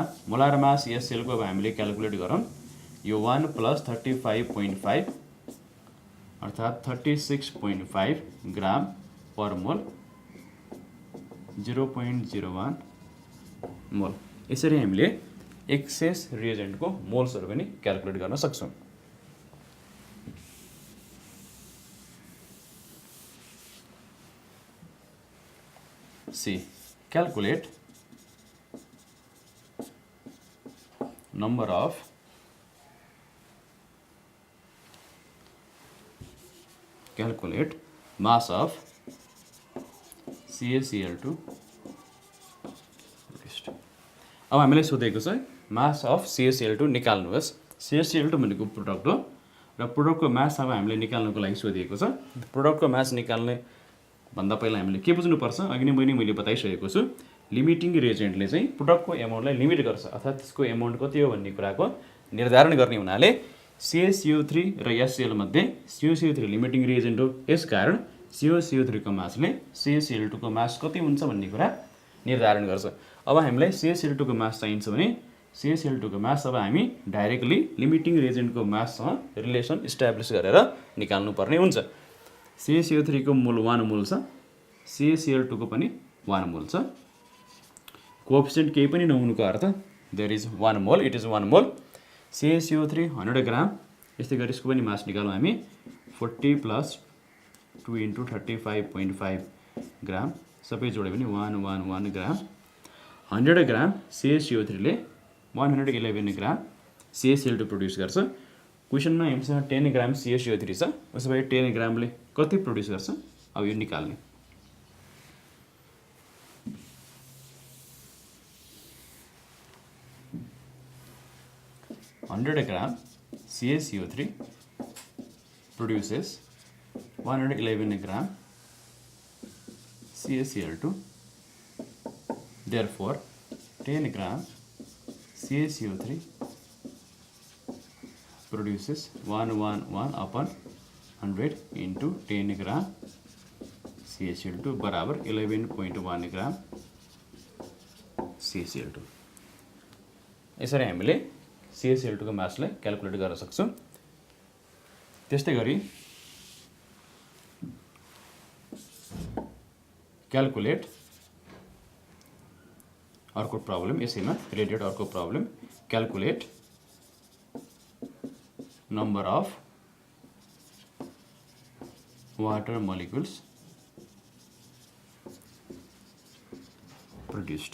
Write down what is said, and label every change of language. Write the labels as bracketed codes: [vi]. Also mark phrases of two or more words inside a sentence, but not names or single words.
[en] molar mass [ne] यस सेलको अब हामीले क्याल्कुलेट गरौँ। यो 1 + 35.5 अर्थात् 36.5 [en] gram per mole, [ne] 0.01 मोल। यसरी हामीले [en] excess reagent [ne] मोल्सहरू पनि क्याल्कुलेट गर्न सक्छौँ। C. [en] Calculate number of mass of CaCl2 produced। [ne] अब हामीलाई सोधेको छ [en] mass of CaCl2 [ne] निकाल्नुहोस्। CaCl2 भनेको प्रोडक्ट हो र प्रोडक्टको मास अब हामीले निकाल्नको लागि सोधिएको छ। प्रोडक्टको मास निकाल्ने भन्दा पहिला हामीले के बुझ्नुपर्छ, अघि नै मैले बताइसकेको छु। [en] limiting reagent [ne] चाहिँ प्रोडक्टको एमाउन्टलाई लिमिट गर्छ, अर्थात् त्यसको एमाउन्ट कति हो भन्ने कुराको निर्धारण गर्ने हुनाले CaCO3 र HCl मध्ये CaCO3 [en] limiting reagent [ne] हो। यसकारण CaCO3 को मासले CaCl2 को मास कति हुन्छ भन्ने कुरा निर्धारण गर्छ। अब हामीलाई CaCl2 को मास चाहिन्छ भने CaCl2 को मास अब हामी [en] directly limiting reagent [ne] माससँग [en] relation establish [ne] गरेर निकाल्नु पर्ने हुन्छ। CaCO3 को मोल 1 मोल छ, CaCl2 को पनि 1 मोल छ। कोएफिसिएन्ट केही पनि नहुनुको अर्थ [en] there is 1 mole, it is 1 mole. [ne] CaCO3 100 ग्राम। यस्तै गरी यसको पनि मास निकालौँ हामी। 40 + 2 × 35.5 ग्राम, सबै जोड्यो भने 111 ग्राम। 100 ग्राम CaCO3 ले 111 ग्राम CaCl2 प्रोड्युस गर्छ। क्वेसनमा हामीसँग 10 ग्राम CaCO3 छ, उसो भए 10 ग्रामले कति प्रोड्युस गर्छ अब यो निकाल्ने। [en] $100 ग्राम CaCO3 produces 111 ग्राम CaCl2. Therefore, 10 ग्राम CaCO3 produces 111/100 into 10 ग्राम CaCl2 बराबर 11.1 ग्राम CaCl2। [ne] यसरी हामीले CaCl2 को मासलाई क्याल्कुलेट गर्न सक्छौँ। त्यस्तै गरी क्याल्कुलेट अर्को प्रब्लम, यसैमा रिलेटेड अर्को प्रब्लम, [en] calculate number of water molecules produced.